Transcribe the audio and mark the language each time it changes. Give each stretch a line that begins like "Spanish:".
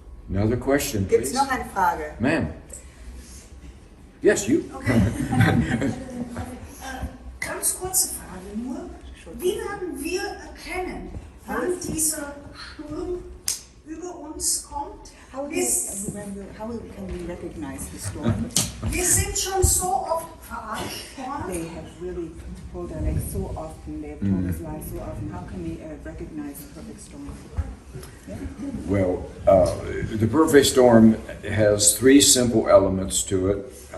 English: Another question,
German: Gibt es
English: please.
German: noch eine Frage?
English: Ma'am. Yes, you.
German: Ganz kurze Frage nur. Wie werden wir erkennen, wann dieser Sturm über uns kommt?
English: How can we recognize the storm?
German: Wir sind schon so oft verarscht worden.
English: They have really told us like so often, they have told us lies so often. How can we recognize the perfect storm? Well, the perfect storm has three simple elements to it.